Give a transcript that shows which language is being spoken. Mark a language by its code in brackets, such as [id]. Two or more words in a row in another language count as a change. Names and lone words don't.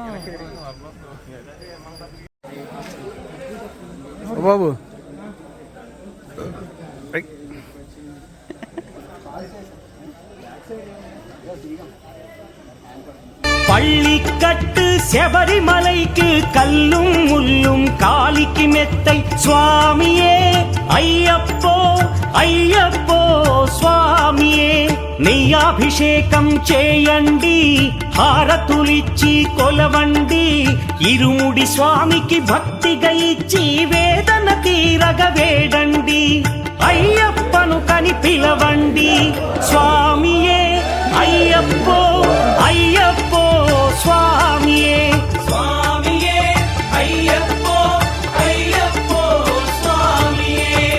[te] బాబు. [ta] பள்ளிக்கட்டு சபரிமலைக்கு கல்லும் முள்ளும் காலிக்கு மெத்தை சுவாமியே ஐயப்போ ஐயப்போ స్వామియే. [te] నెయ్యాభిషేకం చేయండి, హారతులిచ్చి కొలవండి, ఇరుముడి స్వామికి భక్తిగా ఇచ్చి వేదన తీరగ వేడండి. అయ్యప్పను కని పిలవండి స్వామియే అయ్యప్పో అయ్యప్పో స్వామియే స్వామియే అయ్యప్పో అయ్యప్పో స్వామియే.